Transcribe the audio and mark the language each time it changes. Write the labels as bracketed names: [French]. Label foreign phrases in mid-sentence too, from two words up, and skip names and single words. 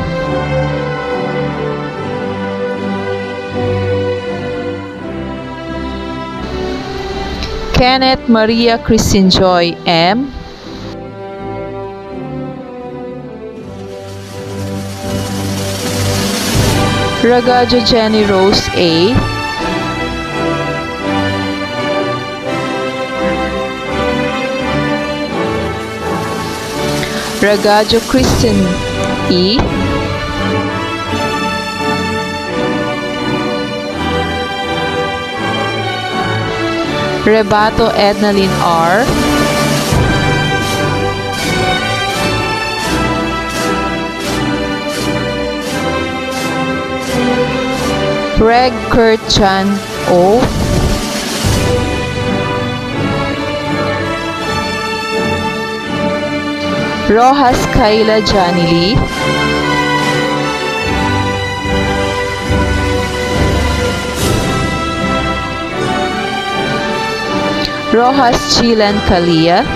[English] Kenneth Maria Christine Joy M. Ragaggio Jenny Rose A. Ragaggio Kristen E. Rebato Ednalyn R. Reg Kurt Chan O. Rojas Kayla Johnny Lee. Rojas Chilan Kalia.